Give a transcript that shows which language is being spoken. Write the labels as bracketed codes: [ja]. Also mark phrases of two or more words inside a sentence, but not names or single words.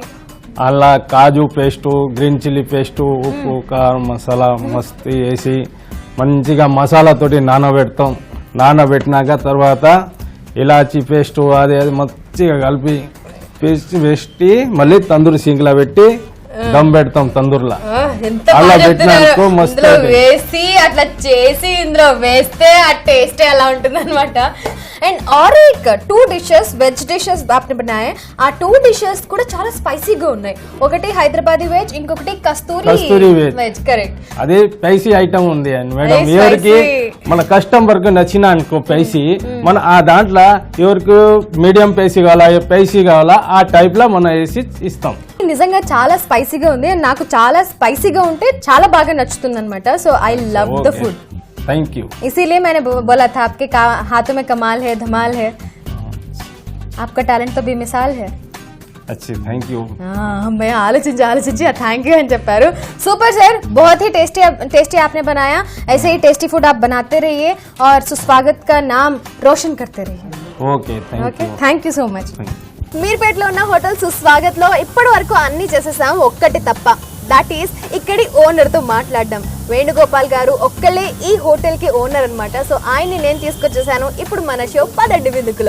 [te] అలా కాజు పేస్టు, [en] green chilli paste, [te] ఉప్పు, కారం, మసాలా మస్తీ వేసి మంచిగా మసాలాతోటి నానబెట్టినాక తర్వాత ఇలాచీ పేస్టు అది మంచిగా కలిపి వేసి మళ్ళీ తందూరి సింక్లో పెట్టి దమ్ పెడతాం తందూరులో. అలా పెట్టినాకో మస్తు వేసి అట్లా చేసి ఇందులో వేస్తే ఆ టేస్ట్ ఎలా ఉంటుంది అనమాట. [hi] అండ్ और एक 2 डिशेस [en] veg dishes [hi] आपने बनाए. [te] ఆ 2 డిషెస్ కూడా చాలా స్పైసీగా ఉన్నాయి. ఒకటి హైదరాబాదీ వెజ్, ఇంకొకటి కస్తూరి వెజ్. కరెక్ట్. అదే [en] spicy item [te] ఉంది మేడం. ఎవరికి మన కస్టమర్ కి నచ్చిన అనుకో స్పైసీ, మన ఆ దాంట్లో ఎవరికి [en] medium spicy [te] కావాలా ఆ టైప్ లో మనం వేసి ఇస్తాం. నిజంగా చాలా స్పైసీగా ఉంది. నాకు చాలా స్పైసీగా ఉంటే చాలా బాగా నచ్చుతుంది అనమాట. [en] So I love the food. Thank you. [hi] इसीलिए मैंने बोला था आपके हाथों में कमाल है, धमाल है. आपका टैलेंट तो बेमिसाल है. [en] अच्छी Thank you. [te] मैं ఆలోచించి [en] Thank you [te] అని చెప్పారు. [en] super sir, [hi] बहुत ही टेस्टी आपने बनाया. ऐसे ही टेस्टी फूड आप बनाते रहिए और सुस्वागत का नाम रोशन करते रहिए. [te] ఓకే [en] Thank you so much. [te] మీర్పేటలో ఉన్న హోటల్ సుస్వాగత్ లో ఇప్పటి వరకు అన్ని చేసేసాం, ఒక్కటి తప్ప. [en] That is [te] ఇక్కడి ఓనర్ తో మాట్లాడడం. వేణుగోపాల్ గారు ఒక్కలే ఈ హోటల్ కి ఓనర్ అనమాట. సో ఆయన్ని నేను తీసుకొచ్చేసాను ఇప్పుడు మన షో పదండి విందుకులో.